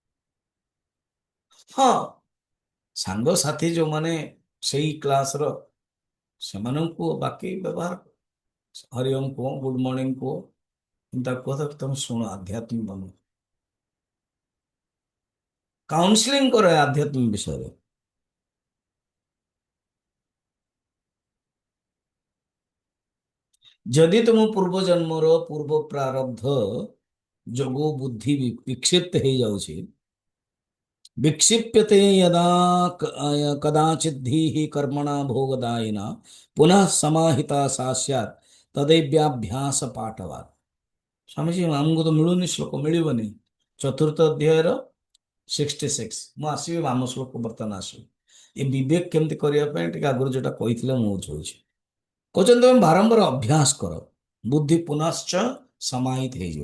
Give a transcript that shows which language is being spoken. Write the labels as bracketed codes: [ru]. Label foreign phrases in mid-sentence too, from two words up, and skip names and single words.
[or] ହଁ, ସାଙ୍ଗସାଥି ଯୋଉମାନେ ସେଇ କ୍ଲାସର, ସେମାନଙ୍କୁ ବାକି ବ୍ୟବହାର, [sa] ହରି ଓମ୍ [or] କୁହ, [en] good morning [or] କୁହ, କିନ୍ତୁ ତାକୁ କଥା ତମେ ଶୁଣ, ଆଧ୍ୟାତ୍ମିକ ବନ, କାଉନସିଲିଂ କର ଆଧ୍ୟାତ୍ମିକ ବିଷୟରେ। ଯଦି ତୁମ ପୂର୍ବ ଜନ୍ମର ପୂର୍ବ ପ୍ରାରବ୍ଧ ଯୋଗୁ ବୁଦ୍ଧି ବିକ୍ଷିପ୍ତ ହେଇଯାଉଛି। [sa] विक्षिप्यते यदा कदाचित् धीः कर्मणा भोगदायिना पुनः समाहिता सा स्यात् तदैव्याभ्यास पाठवात्। [or] ସ୍ୱାମୀଜୀ ଆମକୁ ତ ମିଳୁନି, ଶ୍ଲୋକ ମିଳିବନି। ଚତୁର୍ଥ ଅଧ୍ୟାୟର 66। ମୁଁ ଆସିବି ଆମ ଶ୍ଲୋକ ବର୍ତ୍ତମାନ ଆସିବି। ଏ ବିବେକ କେମିତି କରିବା ପାଇଁ ଟିକେ ଆଗରୁ ଯୋଉଟା କହିଥିଲେ ମୁଁ ବୁଝଉଛି। କହୁଛନ୍ତି ତମେ ବାରମ୍ବାର ଅଭ୍ୟାସ କର, ବୁଦ୍ଧି ପୁନଶ୍ଚ ସମାହିତ ହେଇଯିବ।